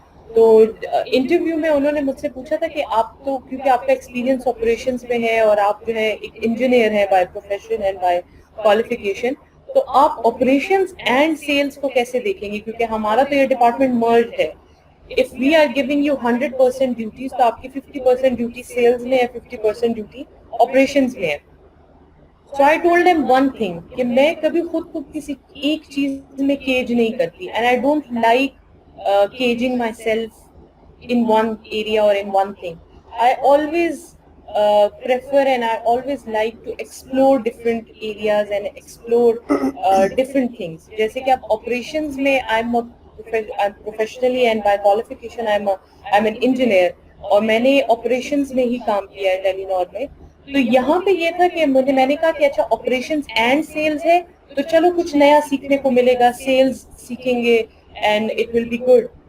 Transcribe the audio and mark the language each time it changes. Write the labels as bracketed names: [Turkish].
[Urdu] تو انٹرویو میں انہوں نے مجھ سے پوچھا تھا کہ آپ تو کیونکہ آپ کا ایکسپیرینس آپریشنز میں ہے اور آپ جو ہے ایک انجینئر ہیں by profession and by qualification, تو آپ آپریشنز اینڈ سیلز کو کیسے دیکھیں گے, کیونکہ ہمارا تو یہ ڈپارٹمنٹ مرجڈ ہے. [English] If we are giving you 100% [Urdu] duties تو آپ کی 50% ڈیوٹی سیلز میں ہے, 50% ڈیوٹی آپریشنز میں ہے. [English] So I told them one thing [Urdu] کہ میں کبھی خود کو کسی ایک چیز میں کیج نہیں کرتی, [English] and I don't like caging myself in one area or in one thing. I always prefer and I always like to explore different areas and explore different things. [Urdu] جیسے کہ آپ operations میں [English] I'm professionally and by qualification I'm an engineer, [Urdu] اور میں نے operations میں ہی کام کیا ہے ٹیلینور میں. تو یہاں پہ یہ تھا کہ میں نے کہا کہ اچھا آپریشنز اینڈ سیلز ہے تو چلو کچھ نیا سیکھنے کو ملے گا, سیلز سیکھیں گے [English] And it will be good.